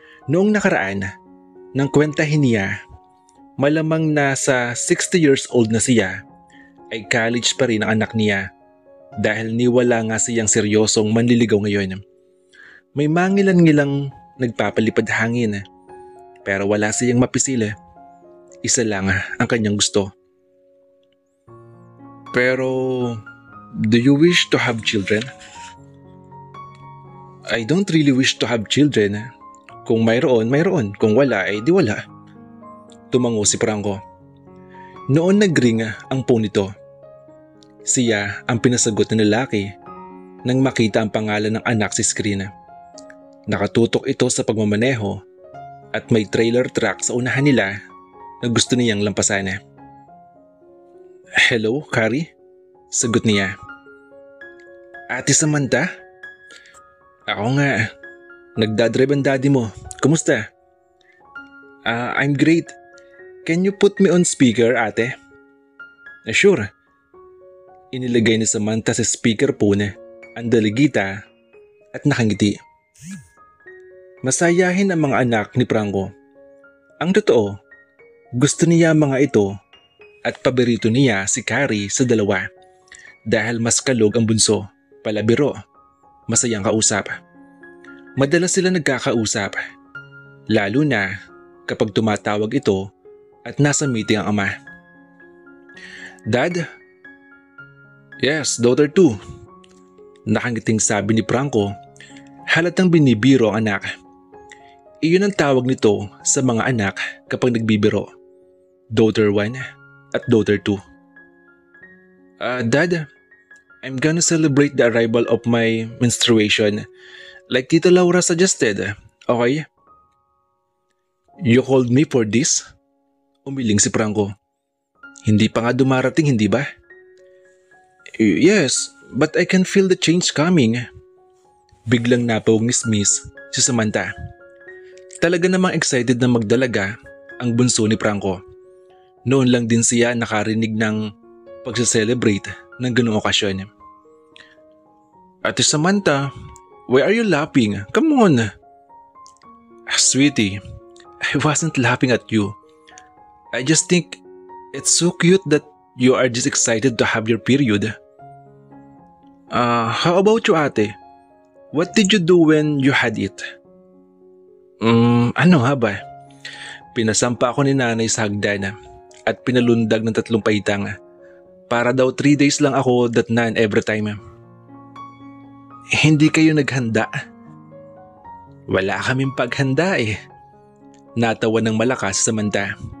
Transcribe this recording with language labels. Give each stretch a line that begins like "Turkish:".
Filipino: Noong nakaraan, nang kwentahin niya, malamang nasa
English: 60 years old
Filipino: na siya, ay college pa rin ang anak niya dahil niwala nga siyang seryosong manliligaw ngayon. May mangilan-ngilang nagpapalipad hangin pero wala siyang mapisil. Isa lang ang kanyang gusto.
English: Pero, do you wish to have children? I don't really wish to have children.
Filipino: Kung mayroon, mayroon. Kung wala, di wala. Tumango si Franco. Noon nagring ang phone nito. Siya ang pinasagot ng lalaki nang makita ang pangalan ng anak sa screen. Nakatutok ito sa pagmamaneho at may trailer truck sa unahan nila na gusto niyang lampasan. Hello, Carrie? Sagot niya. Ate Samantha? Ako nga. Nagdadrive ang daddy mo. Kumusta?
English: I'm great. Can you put me on speaker, ate? Sure.
Filipino: Inilagay ni Samantha sa speaker phone ang daligita at nakangiti. Masayahin ang mga anak ni Franco. Ang totoo, gusto niya mga ito at paborito niya si Carrie sa dalawa dahil mas kalog ang bunso, palabiro, masayang kausap. Madalas sila nagkakausap, lalo na kapag tumatawag ito at nasa meeting ang ama. Dad?
English: Yes, daughter too.
Filipino: Nakangiting sabi ni Franco, halatang binibiro ang anak. Iyon ang tawag nito sa mga anak kapag nagbibiro.
English: Daughter 1 at daughter 2. Dad, I'm gonna celebrate the arrival of my menstruation like Tita Laura suggested, okay? You called me for this?
Filipino: Umiling si Franco. Hindi pa nga dumarating, hindi ba?
English: Yes, but I can feel the change coming.
Filipino: Biglang napawangis-mis si Samantha. Talaga namang excited na magdalaga ang bunso ni Franco. Noon lang din siya nakarinig ng pagsa-celebrate ng ganung okasyon.
English: Ate Samantha, why are you laughing? Come on! Sweetie, I wasn't laughing at you. I just think it's so cute that You are just excited to have your period. How about you, ate? What did you do when you had it?
Filipino: Ano nga ba? Pinasampa ako ni nanay sa hagdan at pinalundag ng 3 paitang. Para daw 3 days lang ako datnan every time. Hindi kayo naghanda? Wala kaming paghanda eh. Natawa ng malakas Samantha.